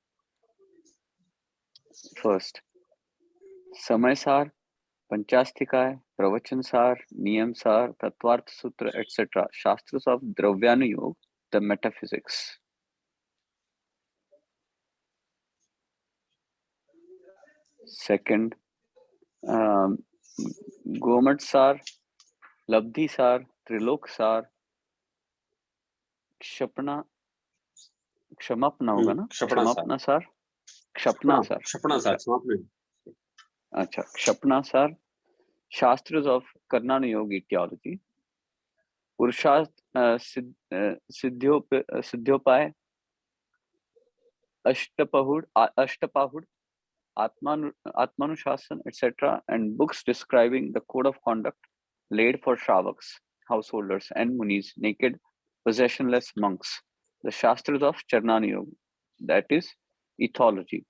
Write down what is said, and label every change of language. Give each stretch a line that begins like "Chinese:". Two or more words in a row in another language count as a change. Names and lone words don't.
English: First, Samaysar, Panchastikaya, Pravachan-sar, Niyam-sar, Tatvarth Sutra, etc. Shastras of Dravyanuyog, the metaphysics.
Hindi: सेकंड गोमट सार, लब्धि सार, त्रिलोक सार, क्षमापना होगा ना, क्षमापना सार, क्षपना सार, क्षपना सार, अच्छा क्षपना सार,
English: Shastras of Karnanuyog etiology, पुरुषार्थ सिद्ध्योपाय, अष्टपाहुड़, Atmanushasana, etc., and books describing the code of conduct laid for Shravaks, householders, and Munis, naked, possessionless monks, the Shastras of Charnani Yoga, that is ethology.